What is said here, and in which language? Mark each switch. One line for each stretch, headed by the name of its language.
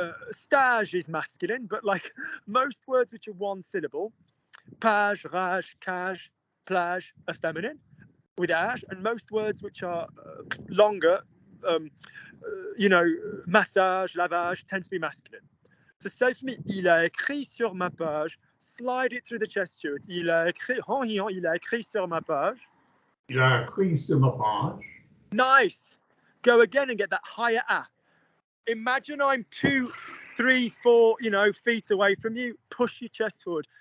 English: stage is masculine, but like most words which are one syllable, page, rage, cage, plage are feminine with age, and most words which are longer, you know, massage, lavage, tend to be masculine. So say for me, il a écrit sur ma page. Slide it through the chest, Stuart.
French: Il a écrit sur ma page. Il a écrit sur ma page.
English: Nice. Go again and get that higher A. Imagine I'm 2, 3, 4, you know, feet away from you. Push your chest forward.